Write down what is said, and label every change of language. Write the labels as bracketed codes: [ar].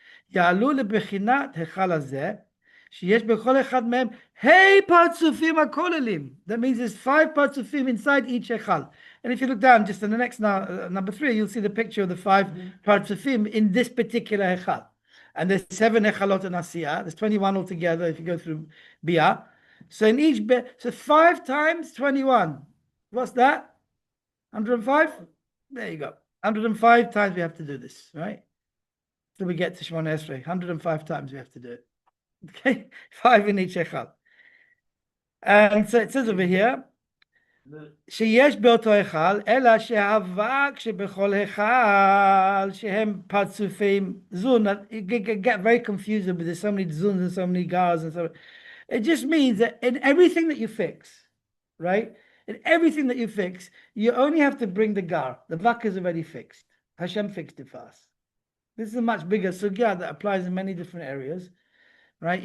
[he] יעלו לבחינת היכל הזה, שיש בכל אחד מהם פרצופים הכוללים. [en] That means there's 5 partsufim inside each היכל. And if you look down, just in the next number 3, you'll see the picture of the 5 partsufim in this particular היכל. And there's 7 היכלות in Asiyah. There's 21 altogether if you go through Bia. So in each, so 5 times 21. What's that? 105? There you go. 105 times we have to do this, right? So we get to Shemona Esrei. 105 times we have to do it. Okay? 5 in each echal. And so it says over here, [he] שיש באותו היכל, אלא שהאבק שבכל היכל, שהם פרצופים zun. [en] You get very confused with there's so many zuns and so many gars and so. It just means that in everything that you fix, right? In everything that you fix, you only have to bring the gar. The vak is already fixed. Hashem fixed it for us. This is a much bigger sugya that applies in many different areas, right?